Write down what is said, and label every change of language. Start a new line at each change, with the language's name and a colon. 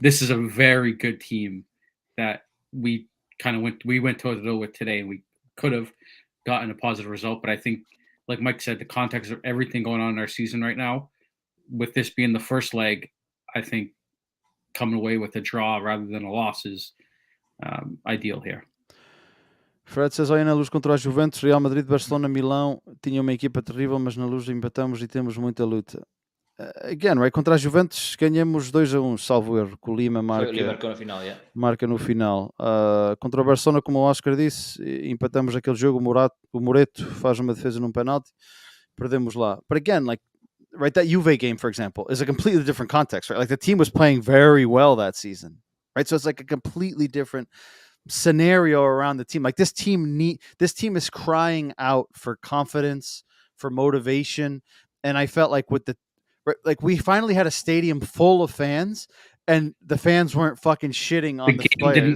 English: This is a very good team that we went toe-to-toe with today, and we could have gotten a positive result. But I think, like Mike said, the context of everything going on in our season right now, with this being the first leg, I think coming away with a draw rather than a loss is ideal here. Fred says,
Portuguese: olha, na luz contra a Juventus, Real Madrid, Barcelona, Milão, tinha uma equipa terrível, mas na luz empatamos e temos muita luta.
English: Again, right?
Portuguese: Contra a Juventus ganhamos 2-1, salvo erro, que o Lima marca no final, marca no final. Contra o Barcelona, como o Oscar disse, empatamos aquele jogo, o Moreto faz uma defesa num penalti, perdemos lá.
English: But again, like, right, that Juve game, for example, is a completely different context, right? Like the team was playing very well that season, right? So it's like a completely different scenario around the team. Like this team is crying out for confidence, for motivation, and I felt like we finally had a stadium full of fans, and the fans weren't fucking shitting on the players.